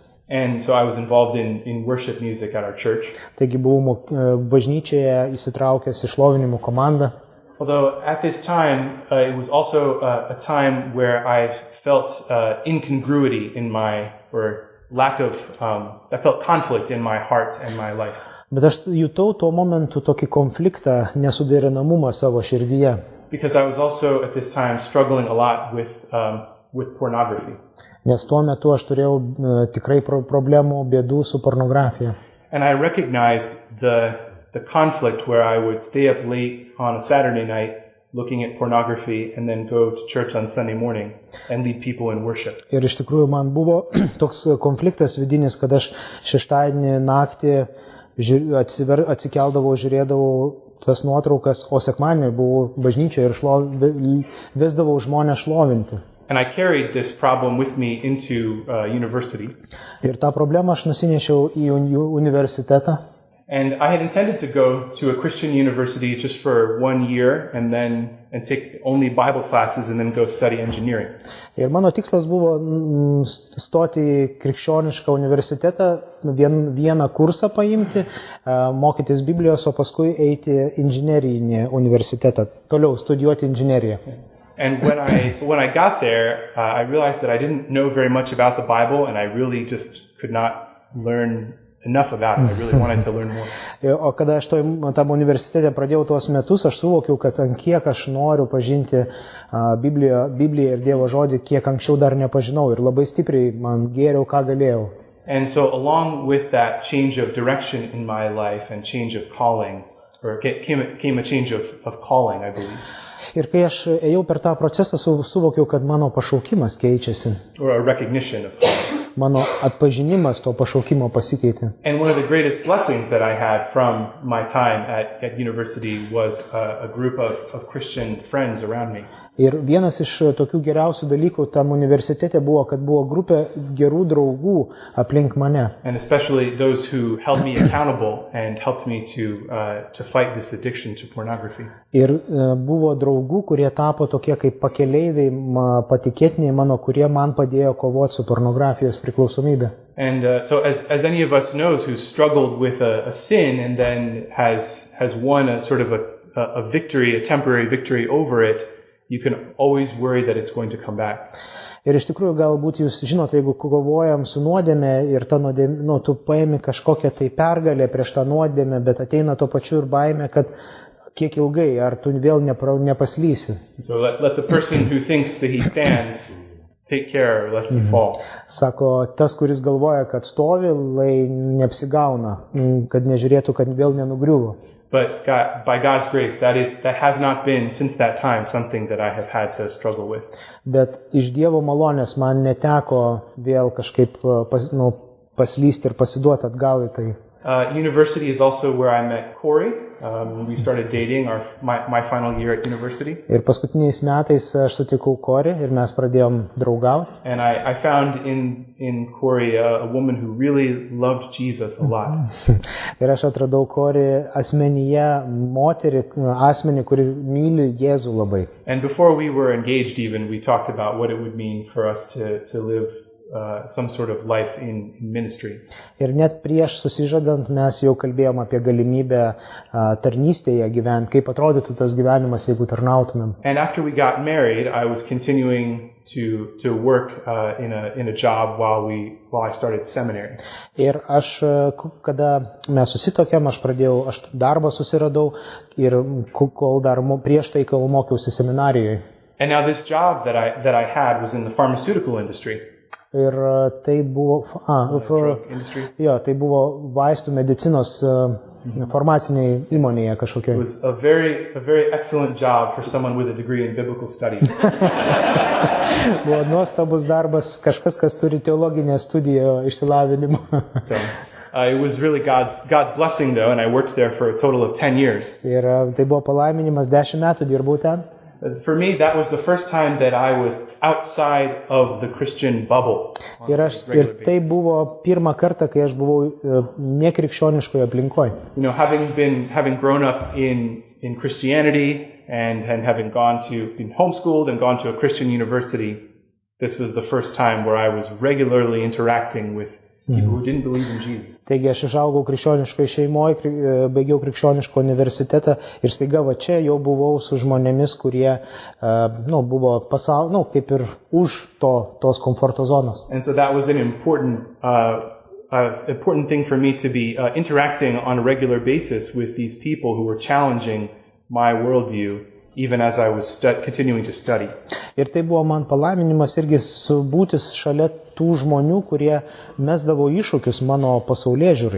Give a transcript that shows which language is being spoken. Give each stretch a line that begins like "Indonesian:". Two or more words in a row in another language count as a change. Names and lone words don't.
English: And so I was involved in worship music at our church.
Lithuanian: Taigi buvau bažnyčioje įsitraukęs į šlovinimo komandą.
English: Although at this time, it was also a time where I felt incongruity in I felt conflict in my heart and my life.
Lithuanian: Bet aš jutau tuo momentu tokį konfliktą, nesuderinamumą savo širdyje.
English: Because I was also at this time struggling a lot with pornography.
Lithuanian: Nes tuo metu aš turėjau tikrai problemų, bėdų su pornografija.
English: And I recognized the conflict where I would stay up late on a Saturday night looking at pornography and then go to church on Sunday morning and lead people in worship.
Lithuanian: Ir iš tikrųjų man buvo toks konfliktas vidinis, kad aš šeštadienį naktį atsikeldavau, žiūrėdavau tas nuotraukas, o sekmadienį buvau bažnyčioje ir vesdavau žmonės šlovinti.
English: And I carried this problem with me into university.
Lithuanian: Ir tą problemą aš nusinešiau į universitetą.
English: And I had intended to go to a Christian university just for 1 year and take only Bible classes and then go study engineering.
Lithuanian: Ir mano tikslas buvo stoti į krikščionišką universitetą, vieną kursą paimti, mokytis Biblijos, o paskui eiti inžinerinį universitetą, toliau studijuoti inžineriją.
English: And when I got there, I realized that I didn't know very much about the Bible and I really just could not learn enough about it. I really wanted to learn more.
Lithuanian: O kada aš tam universitete pradėjau tuos metus, aš suvokiau, kad ant kiek aš noriu pažinti Bibliją ir Dievo žodį, kiek anksčiau dar nepažinau ir labai stipriai man gėriau, ką galėjau.
English: And so along with that change of direction in my life and change of calling, or came a change of calling, I believe.
Lithuanian: Ir kai aš ėjau per tą procesą, suvokiau, kad mano pašaukimas keičiasi.
English: Or a recognition of calling.
Lithuanian: Mano atpažinimas to pašaukimo pasikeitė.
English: And one of the greatest blessings that I had from my time at university was a group of Christian friends around me.
Lithuanian: Ir vienas iš tokių geriausių dalykų tam universitete buvo, kad buvo grupė gerų draugų aplink mane.
English: And especially those who held me accountable and helped me to fight this addiction to pornography.
Lithuanian: Ir buvo draugų, kurie tapo tokie kaip pakeleiviai, patikėtiniai mano, kurie man padėjo kovoti su pornografijos priklausomybė.
English: And so as any of us knows who struggled with a sin and then has won a sort of a victory, a temporary victory over it, you can always worry that it's going to come back.
Lithuanian: Ir iš tikrųjų galbūt jūs žinote, jeigu kovojam su nuodėme ir ta nuodėmė, tu paimi kažkokią tai pergalę prieš tą nuodėmę, bet ateina to pačiu ir baimė, kad kiek ilgai, ar tu vėl nepaslysi.
English: So let the person who thinks that he stands take care lest he fall.
Lithuanian: Sako, tas, kuris galvoja, kad stovi, lai neapsigauna, kad nežiūrėtų, kad vėl nenugriuvo.
English: But by God's grace, that has not been since that time something that I have had to struggle with.
Lithuanian: Bet iš Dievo malonės man neteko vėl kažkaip paslysti ir pasiduoti atgal į tai.
English: University is also where I met Corey. We started dating my final year at university.
Lithuanian: Ir paskutiniais metais aš sutikau Corey ir mes pradėjom draugauti.
English: And I found in Corey a woman who really loved Jesus a lot.
Lithuanian: Ir aš atradau Corey asmenyje asmenį, kuri myli Jėzų labai.
English: And before we were engaged even, we talked about what it would mean for us to live some sort of life in ministry.
Lithuanian: Ir net prieš susižadant mes jau kalbėjom apie galimybę tarnystėje gyventi, kaip atrodytų tas gyvenimas, jeigu tarnautumėm.
English: And after we got married, I was continuing to work in a job while I started seminary.
Lithuanian: Ir aš, kada mes susitokėm, aš darbą susiradau ir kol dar prieš tai, kol mokiausi seminarijoje.
English: And now this job that I had was in the pharmaceutical industry.
Lithuanian: Ir tai buvo tai buvo vaistų medicinos farmaciniai įmonėje kažkokia.
English: It was a very excellent job for someone with a degree in biblical studies.
Lithuanian: Buvo nuostabus darbas, kažkas, kas turi teologinę studiją išsilavinimą.
English: It was really God's blessing though, and I worked there for a total of 10 years.
Lithuanian: Ir tai buvo palaiminimas, 10 metų dirbau ten.
English: For me, that was the first time that I was outside of the Christian bubble.
Lithuanian: Ir tai buvo pirmą kartą, kai aš buvau nekrikščioniškoje aplinkoje.
English: You know, having grown up in Christianity and having been homeschooled and gone to a Christian university, this was the first time where I was regularly interacting with people who didn't believe in Jesus.
Lithuanian: Taigi aš išaugau krikščioniškoje šeimoje, baigiau krikščioniško universitetą ir staiga va čia jau buvau su žmonėmis, kurie buvo kaip ir už tos komforto zonos.
English: And so that was an important thing for me to be interacting on a regular basis with these people who were challenging my worldview even as I was continuing to study.
Lithuanian: Ir tai buvo man palaiminimas irgi būti šalia tų žmonių, kurie mesdavo iššūkius mano pasaulėžiūrai.